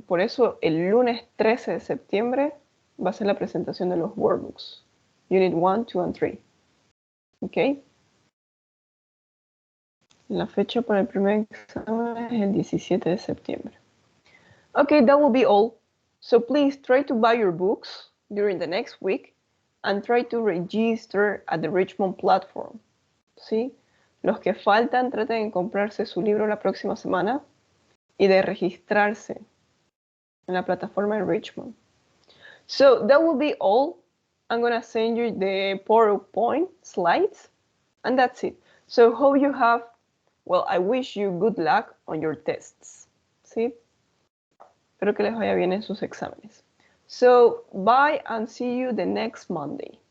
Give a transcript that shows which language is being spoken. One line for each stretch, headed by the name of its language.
Spanish: Por eso el lunes 13 de septiembre va a ser la presentación de los workbooks.
English: Unit 1, 2 and 3. ¿Ok?
Spanish: La fecha para el primer examen es el 17 de septiembre.
English: Okay, that will be all. So please try to buy your books during the next week and try to register at the Richmond platform.
Spanish: ¿Sí? Los que faltan, traten de comprarse su libro la próxima semana y de registrarse en la plataforma de Richmond.
English: So that will be all. I'm going to send you the PowerPoint slides and that's it. So hope you have, well, I wish you good luck on your tests.
Spanish: ¿Sí? Espero que les vaya bien en sus exámenes.
English: So bye and see you the next Monday.